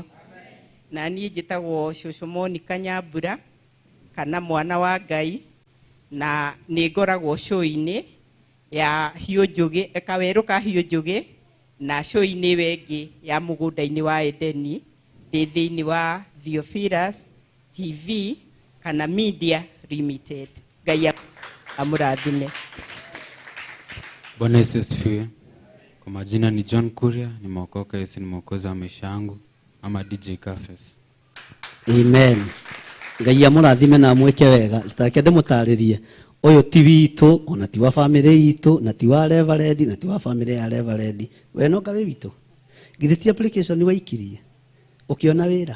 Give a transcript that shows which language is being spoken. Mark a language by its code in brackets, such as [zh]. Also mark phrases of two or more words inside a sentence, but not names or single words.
[ki] Na niĩ njĩtagwo Cũcũ Monica Nyambura kana mwana wa Ngai, na nĩ ngoragwo show-inĩ ya Hiũ Njũgĩ, kawerũ ka Hiũ Njũgĩ, na show-inĩ wengĩ ya mũgũnda-inĩ wa Edeni, ndĩ thĩinĩ wa Theophilus TV kana Media Limited. Ngai amũrathime. [sw] Bwana Yesu asifiwe. Kwa majina ni John Kuria, nimeokoka, Yesu ni mwokozi wa maisha yangu, ama DJ Kafes. Amen. [ki] Ngai amũrathime na amwĩke wega. Take ndĩmũtarĩrie ũyũ ti witũ, ona ti wa family itũ, na ti wa Reverend, na ti wa family ya Reverend. We no ngawe witũ. Githĩ ti application waikirie ũkiona wĩra.